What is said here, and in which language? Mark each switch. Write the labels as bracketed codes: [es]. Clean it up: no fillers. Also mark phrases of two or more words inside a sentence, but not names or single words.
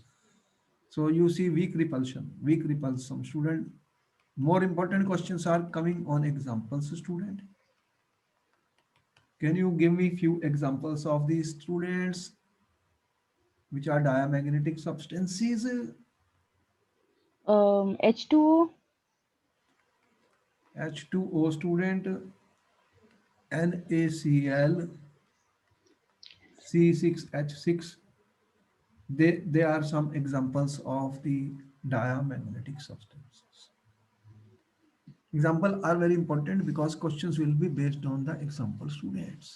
[en] So you see weak repulsion student. More important questions are coming on examples student. Can you give me few examples of these students which are diamagnetic substances? H2O. H2O student, NaCl, C6H6. They are some examples of the diamagnetic substances. Example are very important because questions will be based on the example students.